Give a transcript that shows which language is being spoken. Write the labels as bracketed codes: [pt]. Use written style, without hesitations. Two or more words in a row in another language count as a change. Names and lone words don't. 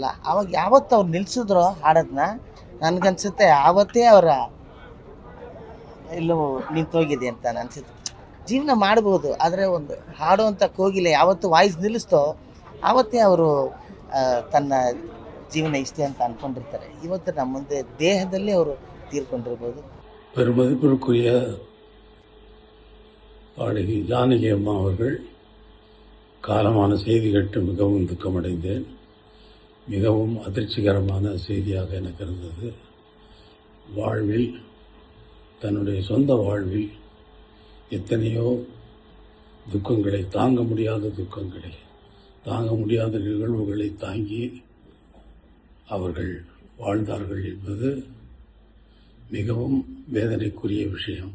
[kn] ಆವಾಗ ಯಾವತ್ತು ಅವ್ರು ನಿಲ್ಲಿಸಿದ್ರೋ ಹಾಡೋದನ್ನ, ನನಗನ್ಸುತ್ತೆ ಆವತ್ತೇ ಅವರ ಎಲ್ಲೋ ನಿಂತೋಗಿದೆ ಅಂತ ಅನಿಸುತ್ತೆ. ಜೀವನ ಮಾಡ್ಬೋದು, ಆದರೆ ಒಂದು ಹಾಡುವಂಥ ಕೋಗಿಲೆ ಯಾವತ್ತು ವಾಯ್ಸ್ ನಿಲ್ಲಿಸ್ತೋ ಆವತ್ತೇ ಅವರು ತನ್ನ ಜೀವನ ಇಷ್ಟೇ ಅಂತ ಅಂದ್ಕೊಂಡಿರ್ತಾರೆ. ಇವತ್ತು ನಮ್ಮ ಮುಂದೆ ದೇಹದಲ್ಲಿ ಅವರು ತೀರ್ಕೊಂಡಿರ್ಬೋದು. [ta] பெருமதிப்பிற்குரிய பாடகி ஜானகி அம்மா அவர்கள் காலமான செய்தி கேட்டு மிகவும் துக்கமடைந்தேன். மிகவும் அதிர்ச்சிகரமான செய்தியாக எனக்கு இருந்தது. வாழ்வில், தன்னுடைய சொந்த வாழ்வில் எத்தனையோ துக்கங்களை, தாங்க முடியாத நிகழ்வுகளை தாங்கி அவர்கள் வாழ்ந்தார்கள் என்பது மிகவும் வேதனைக்குரிய விஷயம்.